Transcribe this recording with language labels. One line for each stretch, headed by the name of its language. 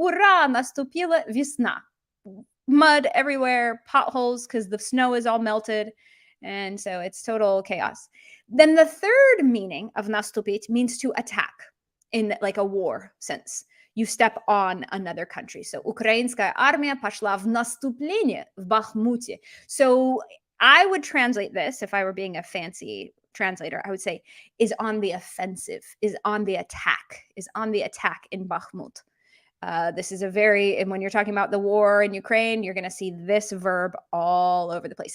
Russian: Ура, наступила весна.
English: Mud everywhere, potholes because the snow is all melted. And so it's total chaos. Then the third meaning of наступить means to attack in like a war sense. You step on another country. So
Russian: украинская армия пошла в наступление в Бахмуте.
English: So I would translate this, if I were being a fancy translator, I would say is on the offensive, is on the attack in Bakhmut. This is and when you're talking about the war in Ukraine, you're going to see this verb all over the place.